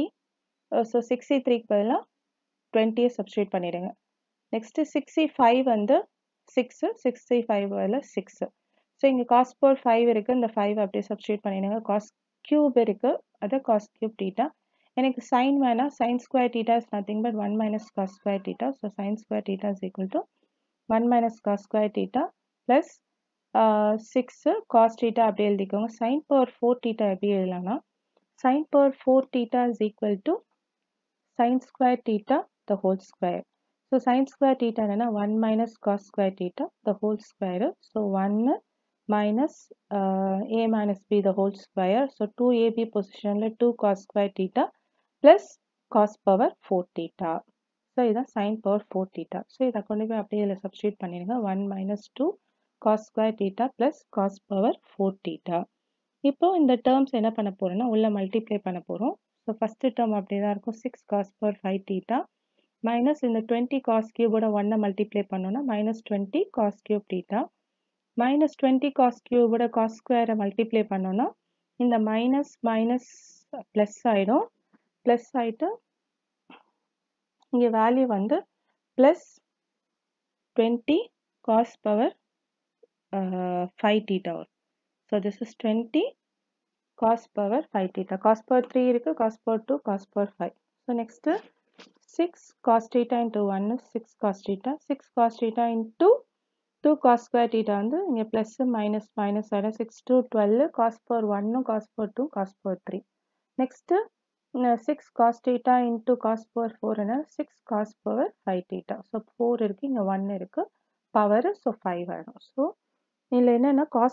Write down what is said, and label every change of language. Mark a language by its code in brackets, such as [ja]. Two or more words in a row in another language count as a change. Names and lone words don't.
[ta] ஸோ 6c3க்கு பதிலாக 20 சப்ஸ்டியூட் பண்ணிடுங்க. நெக்ஸ்ட்டு 6c5 வந்து 6, 6c5 பதில் 6. ஸோ இங்கே [en] cos power 5 [ta] இருக்குது, இந்த 5 அப்படியே சப்ஸ்டியூட் பண்ணிடுங்க. [en] cos cube [ta] இருக்குது, அது [en] cos cube theta. [ta] எனக்கு sin வேணாம், [en] sin square theta is nothing but 1 minus cos square theta. So sin square theta is equal to 1 minus cos square theta plus 6 cos theta [ta] அப்படியே எழுதிக்கோங்க. [en] sin power 4 theta [ta] எப்படி எழுதலாம்னா [en] sin power 4 theta is equal to sin square theta the whole square. So sin square theta என்னன்னா 1 minus cos square theta the whole square. So 1 minus a minus b the whole square. So 2ab பொசிஷனில் 2 cos square theta plus cos power 4 theta. [ta] ஸோ இதுதான் [en] sin power 4 theta. ஸோ [ta] இதை கொண்டு போய் அப்படியே இதில் சப்ஸ்டியூட் பண்ணிடுங்க. [en] 1 minus 2 cos square theta plus cos power 4 theta. [ta] இப்போ இந்த டேர்ம்ஸ் என்ன பண்ண போகிறோம்னா உள்ள மல்டிப்ளை பண்ண போகிறோம். [en] So first term [ta] அப்படியே தான் இருக்கும், 6 [en] cos power 5 theta [ta] மைனஸ் இந்த 20 [en] cos cube [ta] 1 மல்டிப்ளை பண்ணோன்னா [en] minus 20 cos cube theta minus 20 cos cube cos square [ta] மல்டிப்ளை பண்ணோன்னா இந்த [en] minus minus plus [ta] ஆகிடும். ப்ளஸ் ஆகிட்டு இங்கே வேல்யூ வந்து [en] plus 20 cos power 5 theta [ta] வரும். [en] So this is 20 cos power 5 theta. cos power 3 இருக்குது, cos power 2, cos power 5. So next 6 cos theta into 1 is 6 cos theta. 6 cos theta into 2 cos square theta [ta] வந்து இங்கே [en] plus minus minus [ta] ஆகிடும் 6 to 12 [en] cos power 1 cos power 2 cos power 3 next 6 cos theta into cos power 4 [ta] என்ன 6 [en] cos power 5 theta [ta] ஸோ 4 இருக்குது இங்கே 1 இருக்குது [en] power so [ta] 5 ஆகிடும் ஸோ இதில் என்னென்னா cos